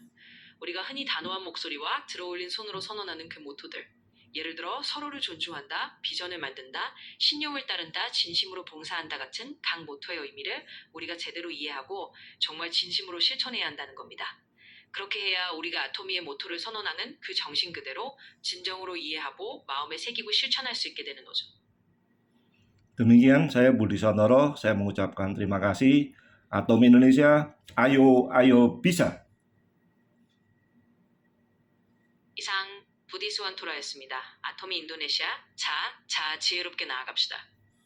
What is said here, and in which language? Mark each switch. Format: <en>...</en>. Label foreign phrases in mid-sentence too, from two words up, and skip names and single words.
<ko>우리가 흔히 단호한 목소리와 들어올린 손으로 선언하는 그 모토들, 예를 들어 서로를 존중한다, 비전을 만든다, 신용을 따른다, 진심으로 봉사한다 같은 각 모토의 의미를 우리가 제대로 이해하고 정말 진심으로 실천해야 한다는 겁니다. 그렇게 해야 우리가 아토미의 모토를 선언하는 그 정신 그대로 진정으로 이해하고 마음에 새기고 실천할 수 있게 되는 거죠.</ko> <id>Demikian saya Budi Suwantoro, saya mengucapkan terima kasih. Atomi Indonesia, ayo ayo bisa.</id> <ko>이상 부디스완토라였습니다. 아토미 인도네시아, 자 지혜롭게 나아갑시다.</ko>